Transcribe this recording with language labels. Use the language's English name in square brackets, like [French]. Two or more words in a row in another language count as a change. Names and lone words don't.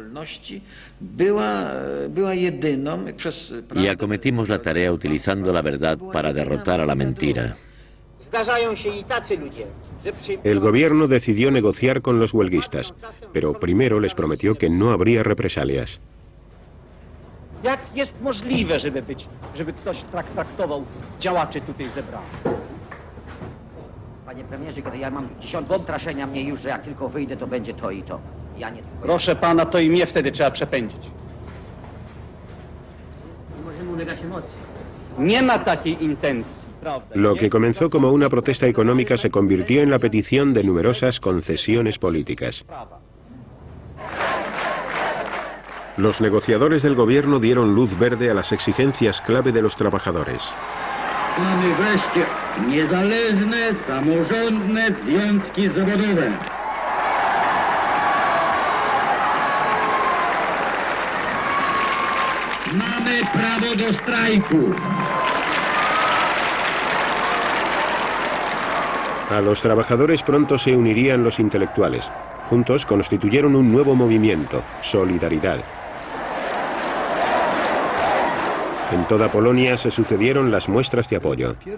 [Spanish] Y acometimos la tarea utilizando la verdad para derrotar a la mentira. El gobierno decidió negociar con los huelguistas, pero primero les prometió que no habría represalias. [Polish] Jak jest możliwe, żeby ktoś traktował działaczy tutaj zebranych? Panie premierze, kiedy ja mam dziesiątki straszenia mnie już, że jak tylko wyjdę, to będzie to i to. Ja nie... Proszę pana, to i mnie wtedy trzeba przepędzić. Nie możemy ulegać emocji. Nie ma takiej intencji. [Spanish] Lo que comenzó como una protesta económica se convirtió en la petición de numerosas concesiones políticas. Los negociadores del gobierno dieron luz verde a las exigencias clave de los trabajadores. [Polish] Mamy wreszcie niezależne, samorządne związki zawodowe. Mamy prawo do strajku. [Spanish] A los trabajadores pronto se unirían los intelectuales. Juntos constituyeron un nuevo movimiento, Solidaridad. En toda Polonia se sucedieron las muestras de apoyo.